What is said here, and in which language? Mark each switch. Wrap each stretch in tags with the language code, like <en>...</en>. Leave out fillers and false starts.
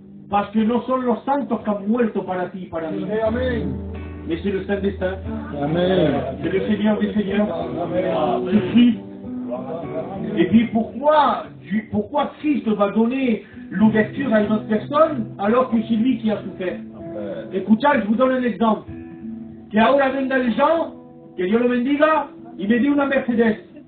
<fr>Parce que</fr> <es>no son los santos que han muerto para ti y para mí.</es> <fr>Mais c'est le Saint des Saints. C'est le Seigneur des Seigneurs. C'est Christ. Et puis pourquoi Christ va donner l'ouverture à une autre personne alors que c'est lui qui a souffert? Écoutez, je vous donne un exemple.</fr> <es>Que ahora venga el Jean, que Dios lo bendiga, y me dé una Mercedes.</es>